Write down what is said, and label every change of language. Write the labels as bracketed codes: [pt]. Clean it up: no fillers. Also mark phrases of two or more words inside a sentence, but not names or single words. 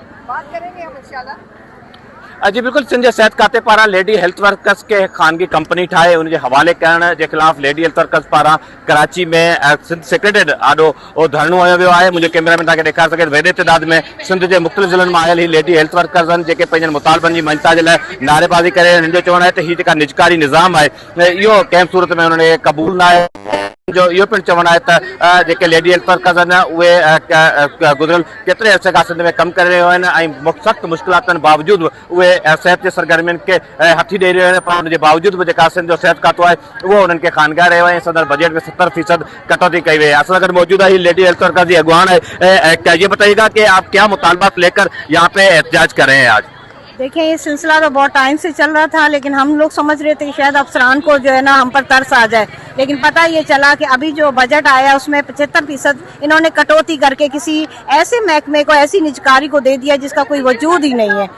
[ur] بات کریں گے ہم ان شاء اللہ. جی بالکل, [sd] सिंध सिहत खाते पारा [en] lady health workers [sd] के खानगी कंपनी ठाहे उनके हवाले करण के खिलाफ [en] lady health workers [sd] पारा कराची में सिंध सेक्रेटेरिएट आॾो धरणो हयो वियो आहे। मुझे कैमरामैन तव्हांखे ॾेखारे सघे वॾे तइदाद में सिंध के मुख़्तलिफ़ ज़िलनि में आयल ही [en] lady health workers [sd] आहिनि जेके पंहिंजनि मुतालबनि जी मंशा जे लाइ नारेबाज़ी करे हिन जो चवणु आहे त हीअ जेका निजकारी निज़ाम आहे इहो कंहिं सूरत में उन्हनि क़बूल न आहे। जो इहो पिणु चवणु आहे त जेके [en] lady health workers [sd] आहिनि उहे गुज़िरियल केतिरे अरसे खां सिंध में कमु करे रहिया आहिनि ऐं सख़्तु मुश्किलातुनि बावजूदि उहे सिहत जे सरगर्मियुनि खे हथी ॾेई रहिया आहिनि, पर हुनजे बावजूदि बि जेका सिंध जो सिहत खातो आहे उहो उन्हनि खे खानगाए रहियो आहे। [ur] صدر بجٹ میں 70% کٹوتی کئی گئی ہے۔ اصل اگر موجود ہے [en] lady health workers [ur] کی اگوان ہے، یہ بتائیے گا کہ آپ کیا مطالبات لے کر یہاں پہ احتجاج کر رہے ہیں آج? دیکھیے، یہ سلسلہ تو بہت ٹائم سے چل رہا تھا، لیکن ہم لوگ سمجھ رہے تھے کہ شاید افسران کو جو ہے نا ہم پر ترس آ جائے، لیکن پتا یہ چلا کہ ابھی جو بجٹ آیا اس میں 75% انہوں نے کٹوتی کر کے کسی ایسے محکمے کو، ایسی نجکاری کو دے دیا جس کا کوئی وجود ہی نہیں ہے.